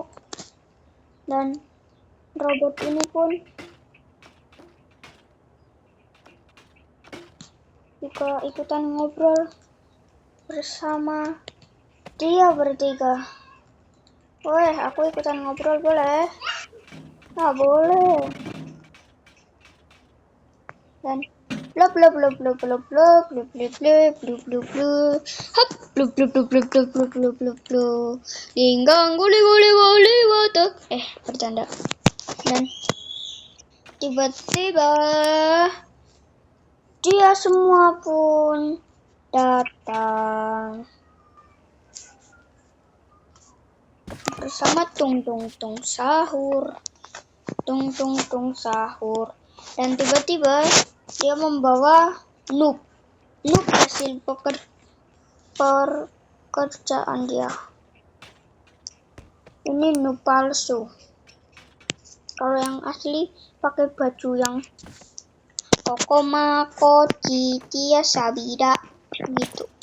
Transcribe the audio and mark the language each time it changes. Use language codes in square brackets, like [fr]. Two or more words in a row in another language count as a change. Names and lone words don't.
[id] Dan robot ini pun juga ikutan ngobrol bersama dia bertiga. Woi, aku ikutan ngobrol boleh? Ah, boleh. Dan blub blub blub blub blub blub blub blub blub blub blub blub hap blub blub blub blub blub blub blub blub blub dinggang guli guli guli wata bercanda. Dan tiba-tiba dia semua pun datang bersama tung tung tung sahur, tung tung tung sahur. Dan tiba-tiba dia membawa Noob hasil pekerjaan dia. Ini Noob palsu. Kalau yang asli pakai baju yang Kokoma Kochi Kia Sabida gitu.